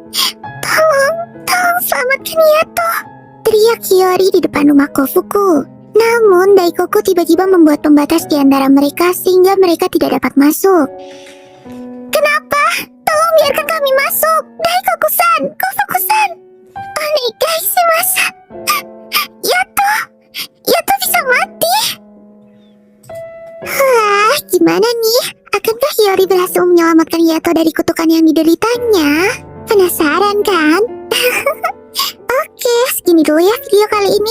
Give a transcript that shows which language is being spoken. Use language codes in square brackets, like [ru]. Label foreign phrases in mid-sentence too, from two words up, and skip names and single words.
[id] Tolong selamatkan Yato, teriak Hiyori di depan rumah Kofuku. Namun Daikoku tiba-tiba membuat pembatas di antara mereka sehingga mereka tidak dapat masuk. Kenapa? Tolong biarkan kami masuk. Daikoku-san, Kofuku-san. [ja] お願いします. [id] Yato bisa mati. Wah, gimana nih? Akankah Hiyori berhasil menyelamatkan Yato dari kutukan yang dideritanya? Penasaran kan? Oke, segini dulu ya video kali ini.